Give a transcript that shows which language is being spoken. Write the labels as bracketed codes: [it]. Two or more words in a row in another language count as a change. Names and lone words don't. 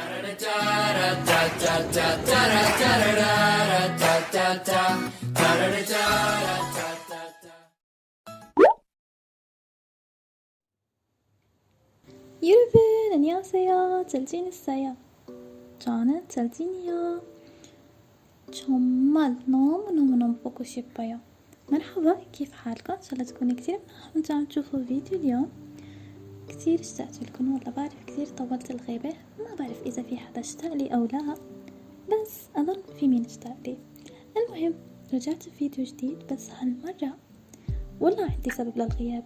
[ko] 여러분 안녕하세요. 잘 지냈어요? 저는 잘 지내요. 정말 너무 보고 싶어요. [ar] مرحبا، كيف حالكم؟ ان شاء الله تكونوا كتير وانتوا عم تشوفوا فيديو اليوم. كتير اشتقت لكم والله، بعرف كتير طولت الغيبة، ما بعرف اذا في حدا اشتاق لي او لا، بس اظن في مين اشتاق لي. المهم رجعت بفيديو جديد، بس هالمرة والله عندي سبب للغياب.